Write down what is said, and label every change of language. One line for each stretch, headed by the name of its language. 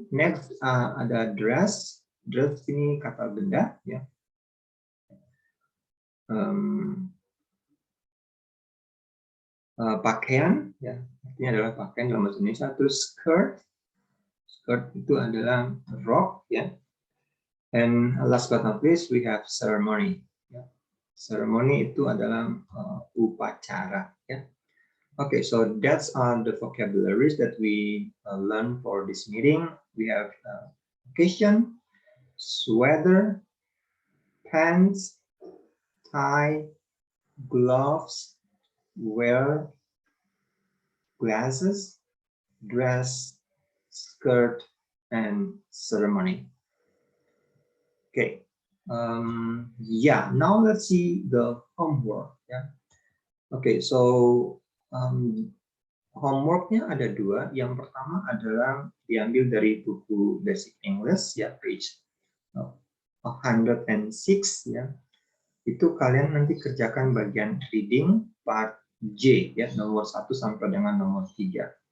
Indonesian: Next ada dress. Dress ini kata benda, ya. Pakaian, ya, artinya adalah pakaian dalam bahasa Indonesia. Terus skirt itu adalah rok, ya.
English: And last but not least we have ceremony, ya.
Indonesian: Ceremony itu adalah upacara, ya.
English: Okay, so that's the vocabularies that we learn for this meeting. We have occasion, sweater, pants, tie, gloves, wear, glasses, dress, skirt, and ceremony. Okay, yeah, now let's see the homework, ya.
Indonesian: Okay, so homeworknya ada 2. Yang pertama adalah diambil dari buku Basic English, ya, page 106, ya. Itu kalian nanti kerjakan bagian reading part J, ya, nomor 1 sampai dengan nomor 3.